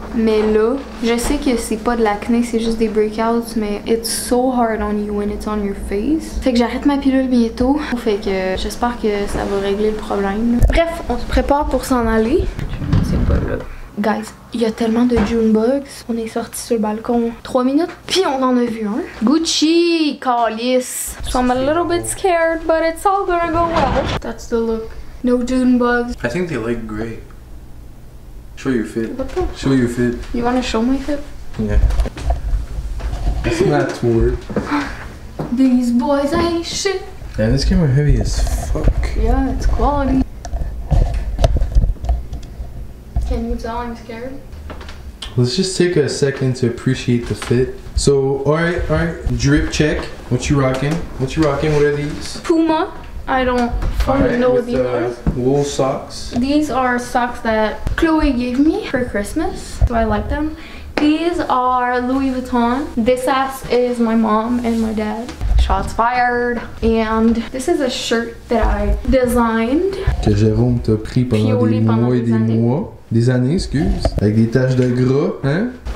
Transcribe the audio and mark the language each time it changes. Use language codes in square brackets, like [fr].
[fr] Mais là, je sais que c'est pas de l'acné, c'est juste des breakouts, mais [en] it's so hard on you when it's on your face. [fr] Fait que j'arrête ma pilule bientôt. Fait que j'espère que ça va régler le problème. Bref, on se prépare pour s'en aller. C'est pas là. Guys, il y a tellement de June bugs. On est sorti sur le balcon 3 minutes, puis on en a vu un. Gucci, calice. [en] So I'm a little bit scared, but it's all gonna go well. That's the look. No June bugs. I think they look great. Show your fit. What the? Show your fit. You wanna show my fit? Yeah. It's not toward. These boys ain't shit. Yeah, this camera heavy as fuck. Yeah, it's quality. Can you tell I'm scared? Let's just take a second to appreciate the fit. So, alright, drip check. What you rocking? What are these? Puma. I don't fully know what these are. Wool socks. These are socks that Chloe gave me for Christmas, so I like them. These are Louis Vuitton. This ass is my mom and my dad. Shots fired. And this is a shirt that I designed. [fr] Que Jérôme t'a pris pendant des mois et des mois. Des années, excuse. Avec des taches de gras, hein?